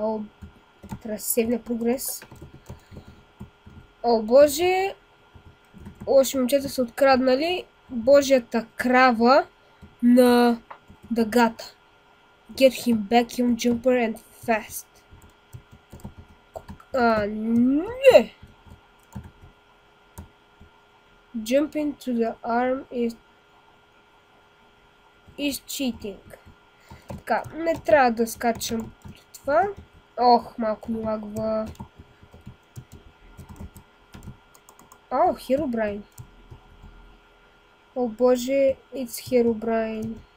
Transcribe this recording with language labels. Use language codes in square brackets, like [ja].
[bg] О, трябва да сейвне прогрес. О, боже! Лоши момчета са откраднали Божията крава на дъгата. [en] Get him back, young jumper, and fast. [bg] Не! [en] Jumping to the arm is cheating. [bg] Така, не трябва да скачам това. Ох, малко ми лагва. О, Herobrine. О, боже, it's Herobrine.